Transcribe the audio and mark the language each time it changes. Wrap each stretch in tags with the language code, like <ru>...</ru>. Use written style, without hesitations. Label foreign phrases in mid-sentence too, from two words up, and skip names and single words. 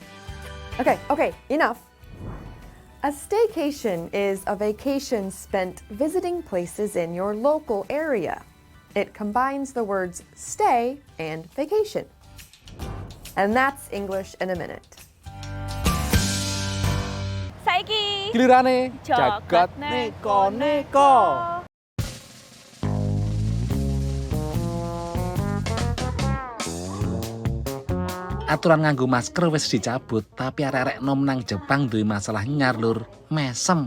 <en>Okay, enough. A staycation is a vacation spent visiting places in your local area. It combines the words stay and vacation. And that's English in a Minute.</en> <jv>Saiki gilirane jagat neko-neko. Aturan nganggo masker wis dicabut, tapi arek-arek nom nang Jepang duwe masalah nyar lur, mesem.</jv>